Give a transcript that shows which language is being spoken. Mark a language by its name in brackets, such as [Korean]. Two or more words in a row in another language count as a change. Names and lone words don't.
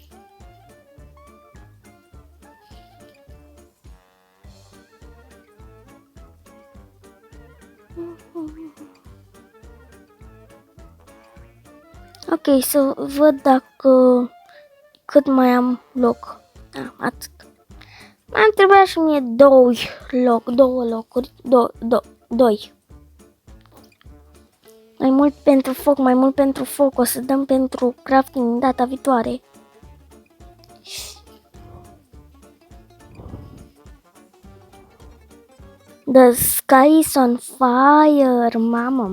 [Romanian] Ok, să văd dacă cât mai am loc. Atât. Mai îmi trebuia și mie două locuri. Doi. Mai mult pentru foc. O să dăm pentru crafting data viitoare. [English] The sky is on fire, mamă.